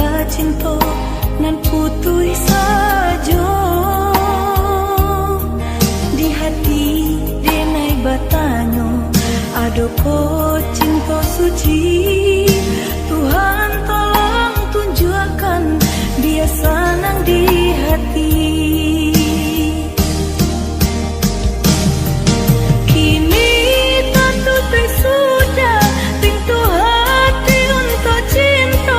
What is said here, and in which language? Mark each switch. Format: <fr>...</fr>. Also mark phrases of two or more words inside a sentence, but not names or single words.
<min>bacinto nan putui sajo di hati denai batanyo adoko cinta suci.</min> <id>Tuhan tolong tunjukkan dia senang di hati. Kini tertutup sudah pintu hati untuk cinta.</id>